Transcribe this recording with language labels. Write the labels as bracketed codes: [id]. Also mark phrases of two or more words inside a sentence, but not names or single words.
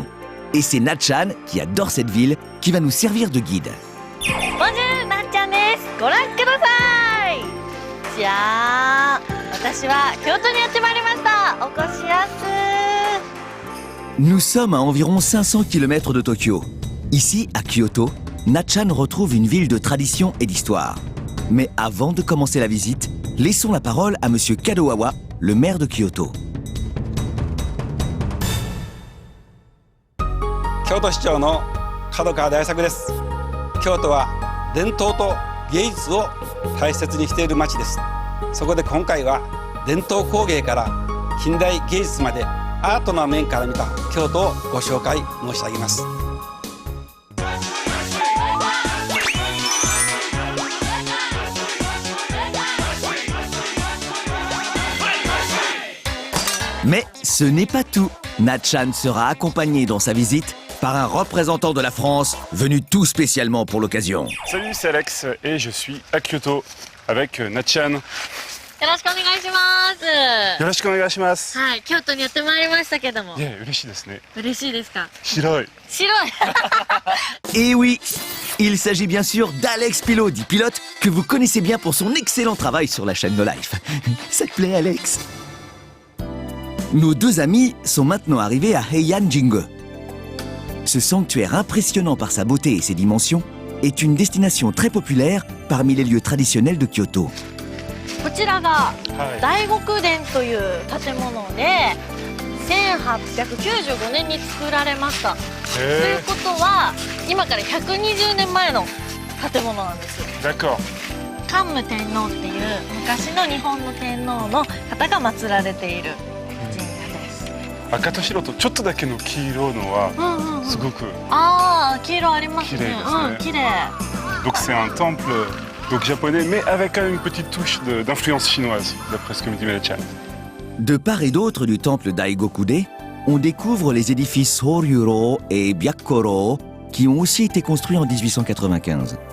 [fr] Et c'est Na-chan, qui adore cette ville, qui va nous servir de guide. Bonjour, [ja] Na-chanです。ご覧ください。じゃあ、私は京都にやってまいりました。お越しやす。 [fr] Nous sommes à environ 500 km de Tokyo. Ici, à Kyoto, Na-chan retrouve une ville de tradition et d'histoire. Mais avant de commencer la visite, laissons la parole à Monsieur Kadoawa, le maire de Kyoto. [ja] 京都市長の角川大作です。京都は伝統と芸術を大切にしている町です。そこで今回は伝統工芸から近代芸術までアートの面から見た京都をご紹介申し上げます。 [fr] Mais ce n'est pas tout. Na-chan sera accompagné dans sa visite par un représentant de la France venu tout spécialement pour l'occasion. Salut, c'est Alex et je suis à Kyoto avec Na-chan. [ja] よろしくお願いします。よろしくお願いします。はい、京都にやってまいりましたけども。嬉しいですね。嬉しいですか。白い。白い。 [fr] Et oui, il s'agit bien sûr d'Alex Pilot, dit Pilote, que vous connaissez bien pour son excellent travail sur la chaîne No Life. Ça te plaît, Alex? Nos deux amis sont maintenant arrivés à Heian-jingu. Ce sanctuaire impressionnant par sa beauté et ses dimensions est une destination très populaire parmi les lieux traditionnels de Kyoto. [ja] こちらが大極殿という建物で1895年に作られました。ということは今から120年前の建物なんです。 [fr] D'accord. [ja] 桓武天皇っていう昔の日本の天皇の方が祀られている神社です。赤と白とちょっとだけの黄色のはすごくああ、黄色ありますね。綺麗ですね。綺麗。 [fr] Donc c'est un temple donc japonais mais avec quand même une petite touche d'influence chinoise d'après ce que me dit Na-chan. De part et d'autre du temple Daigokude, on découvre les édifices Soryuro et Byakkoro qui ont aussi été construits en 1895.